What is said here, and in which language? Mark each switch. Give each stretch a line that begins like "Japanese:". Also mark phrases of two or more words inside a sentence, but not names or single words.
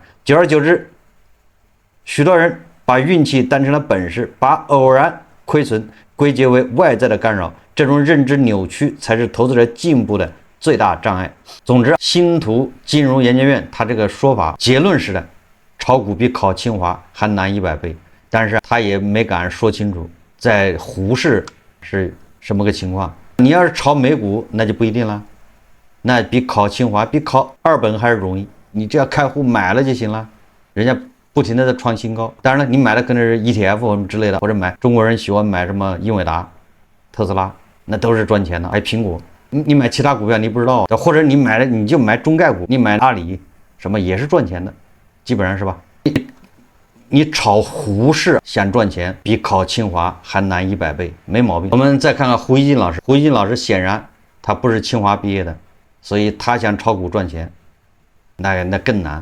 Chinese: 久而久之，許多人把運氣當成了本事，把偶然虧損歸結為外在的干擾。這種認知扭曲才是投資者進步的最大障礙。總之，星圖金融研究院他這個說法結論是的，炒股比考清華還難100倍，但是他也沒敢說清楚在胡市是什麼個情況。你要是炒美股，那就不一定了，那比考清華比考2本還是容易，你只要開戶買了就行了，人家不停的在創新高。当然了，你買的可能是 ETF 什么之類的，或者买中國人喜歡買什麼英偉達、特斯拉，那都是賺錢的。還有蘋果，你買其他股票你不知道，或者你買了你就買中概股，你買阿里什麼也是賺錢的，基本上是吧？你炒胡市想賺錢，比考清華還難100倍，沒毛病。我們再看看胡锡進老師，胡锡進老師顯然他不是清華畢業的，所以他想炒股賺錢，那更難。